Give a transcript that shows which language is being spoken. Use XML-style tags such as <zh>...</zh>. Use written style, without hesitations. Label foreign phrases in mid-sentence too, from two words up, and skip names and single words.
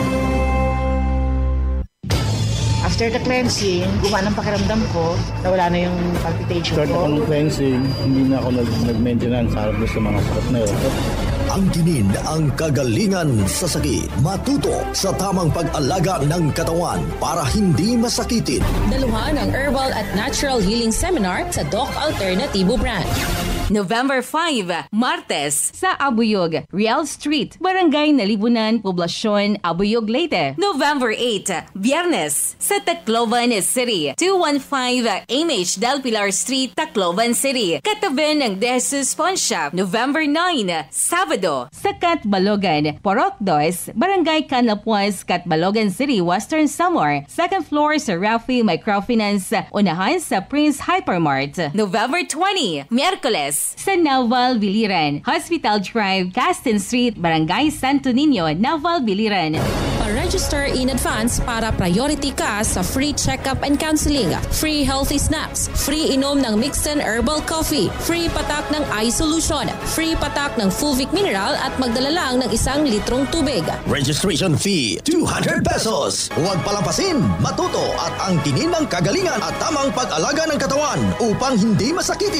<en>After the cleansing,</en> <tl>gumana ang pakiramdam ko, nawala na yung palpitation ko.</tl> <en>After the cleansing,</en> <tl>hindi na ako nag-maintenance harap sa mga sakit na yun. Angkinin ang kagalingan sa sakit. Matuto sa tamang pag-alaga ng katawan para hindi masakitin. Daluhan ang Herbal at Natural Healing Seminar sa Doc Alternatibo Branch. November 5, Martes, sa Abuyog, Real Street, Barangay Nalibunan, Poblasyon, Abuyog, Leyte. November 8, Biyernes, sa Tacloban City, 215 MH Del Pilar Street, Tacloban City. Katabi ng Jesus Pawn Shop. November 9, Sabado, sa Catbalogan, Porok 2, Barangay Canapuas, Catbalogan City, Western Samar.</tl> <en>Second floor</en> <tl>sa Rafi Microfinance, unahan sa Prince Hypermart. November 20, Miyerkules, sa Naval Biliran, Hospital Drive, Caston Street, Barangay Santo Niño, Naval Biliran. Magpa-register</tl> <en>in advance</en> <tl>para priority ka sa</tl> <en>free check-up and counseling, free healthy snacks,</en> <tl>free inom ng Mixten Herbal Coffee, free patak ng eye solution, free patak ng Fulvic Mineral at magdala lang ng 1 litrong tubig.</tl> <en>Registration fee,</en> <tl>200 pesos. Huwag palampasin, matuto at angkinin ng kagalingan at tamang pag-alaga ng katawan upang hindi masakitin.</tl>